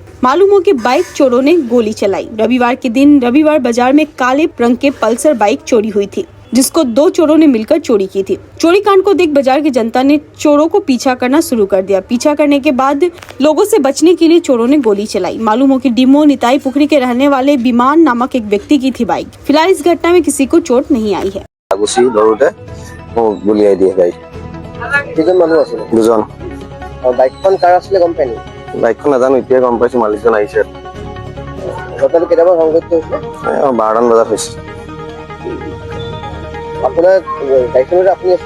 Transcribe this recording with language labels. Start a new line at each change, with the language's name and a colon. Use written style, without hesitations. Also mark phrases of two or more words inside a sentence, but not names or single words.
Hindi: मालूम हो कि बाइक चोरों ने गोली चलाई। रविवार बाजार में काले रंग के पल्सर बाइक चोरी हुई थी, जिसको 2 चोरों ने मिलकर चोरी की थी। चोरी कांड को देख बाजार की जनता ने चोरों को पीछा करना शुरू कर दिया। पीछा करने के बाद लोगों से बचने के लिए चोरों ने गोली चलाई। मालूम हो कि डीमो निताई पुखरी के रहने वाले विमान नामक एक व्यक्ति की थी बाइक। फिलहाल इस घटना में किसी को चोट नहीं आई है।
Assamese: গুলিয়াই দিয়ে গাড়ী কেইজন মানুহ আছিল? দুজন। বাইকখন কাৰ আছিলে গম পাই নি? বাইকখন নাজানো, এতিয়া গম পাইছো মালিকজন আহিছে। ঘটনাটো কেতিয়াবা সংঘটিত হৈছিলে? 12টা বজাত হৈছে। আপোনাৰ বাইকখনত আপুনি আছিলে?